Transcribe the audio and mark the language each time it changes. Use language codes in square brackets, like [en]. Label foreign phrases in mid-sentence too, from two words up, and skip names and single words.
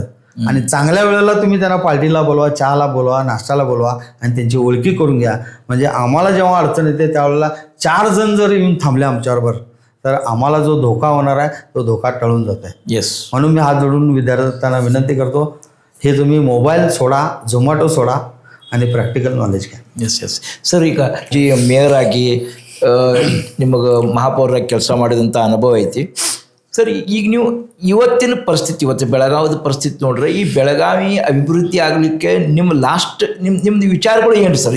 [mr] आणि चांगल्या वेळेला तुम्ही त्यांना पार्टीला बोलवा, चहाला बोलवा, नाश्त्याला बोलवा आणि त्यांची ओळखी करून घ्या. म्हणजे आम्हाला जेव्हा अडचण येते त्यावेळेला 4 जण जर येऊन थांबले आमच्याबरोबर तर आम्हाला जो धोका होणार आहे तो धोका टळून जात आहे. येस. म्हणून मी हात जोडून विद्यार्थ्यांना विनंती करतो हे तुम्ही मोबाईल सोडा, झोमॅटो सोडा आणि प्रॅक्टिकल नॉलेज घ्या. [en] yes sir, [kn] ಈಗ ಜಿ ಮೇಯರ್ ಆಗಿ ನಿಮಗೆ ಮಹಾಪೌರಾಗಿ ಕೆಲಸ ಮಾಡಿದಂಥ ಅನುಭವ ಐತಿ ಸರ್. ಈಗ ನೀವು ಇವತ್ತಿನ ಪರಿಸ್ಥಿತಿ, ಇವತ್ತು ಬೆಳಗಾವಿದ ಪರಿಸ್ಥಿತಿ ನೋಡ್ರೆ, ಈ ಬೆಳಗಾವಿ ಅಭಿವೃದ್ಧಿ ಆಗಲಿಕ್ಕೆ ನಿಮ್ಮ ಲಾಸ್ಟ್ ನಿಮ್ದು ವಿಚಾರಗಳು ಏನು ಸರ್?